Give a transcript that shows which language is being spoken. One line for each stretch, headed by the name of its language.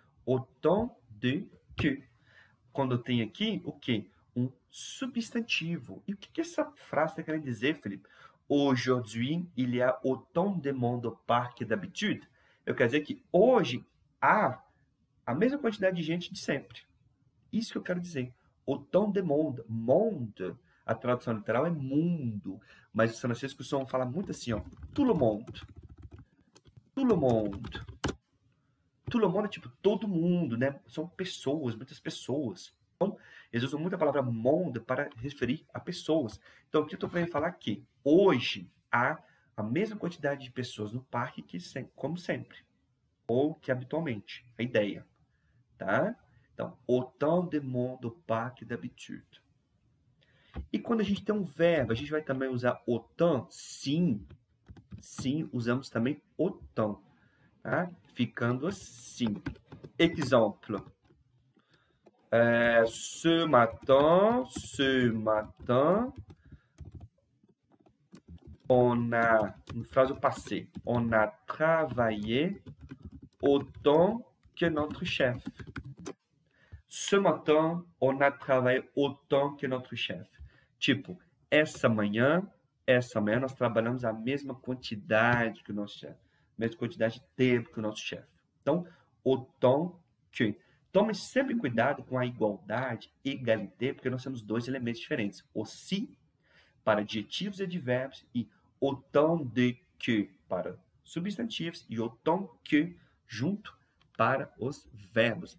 Portuguese: Autant de que. Quando eu tenho aqui, o quê? Um substantivo. E o que essa frase está querendo dizer, Felipe?
French: Aujourd'hui, il y a autant de monde au parc que d'habitude.
Portuguese: Eu quero dizer que hoje há a mesma quantidade de gente de sempre. Isso que eu quero dizer. Autant de monde. Monde, a tradução literal é mundo. Mas os franceses costumam falar muito assim, ó.
French: Tout le monde. Tout le monde.
Portuguese: Tout le monde é tipo todo mundo, né? São pessoas, muitas pessoas. Então, eles usam muito a palavra monde para referir a pessoas. Então, aqui eu estou querendo falar que hoje há a mesma quantidade de pessoas no parque que como sempre. Ou que habitualmente. A ideia. Tá? Então,
French: autant de monde au parc d'habitude.
Portuguese: E quando a gente tem um verbo, a gente vai também usar autant? Sim. Sim, usamos também autant. Tá? Ficando assim. Exemple.
French: Ce matin, on a, une phrase au passé, on a travaillé autant que notre chef. Ce matin, on a travaillé autant que notre chef.
Portuguese: Tipo, essa manhã nós trabalhamos a mesma quantidade que o nosso chefe. A mesma quantidade de tempo que o nosso chefe. Então, autant que. Tome sempre cuidado com a igualdade, égalité, porque nós temos dois elementos diferentes. Aussi, para adjetivos e advérbios, e autant de que, para substantivos, e autant que, junto, para os verbos.